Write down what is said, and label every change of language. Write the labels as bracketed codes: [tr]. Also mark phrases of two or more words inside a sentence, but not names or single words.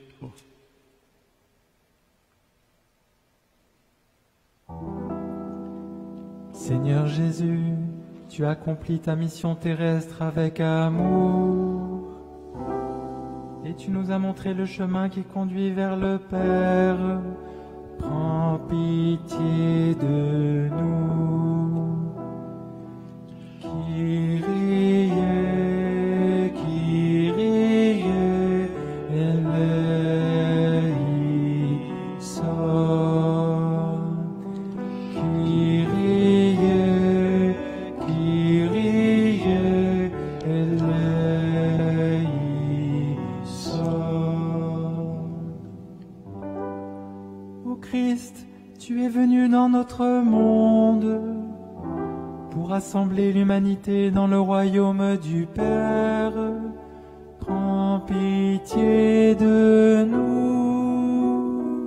[fr] Seigneur Jésus, tu accomplis ta mission terrestre avec amour. Et tu nous as montré le chemin qui conduit vers le Père. Prends pitié de nous. [el] Kyrie, Kyrie, eleison. Kyrie, Kyrie, eleison. [fr] Ô Christ, tu es venu dans notre monde pour rassembler l'humanité dans le royaume du Père. Prends pitié de nous.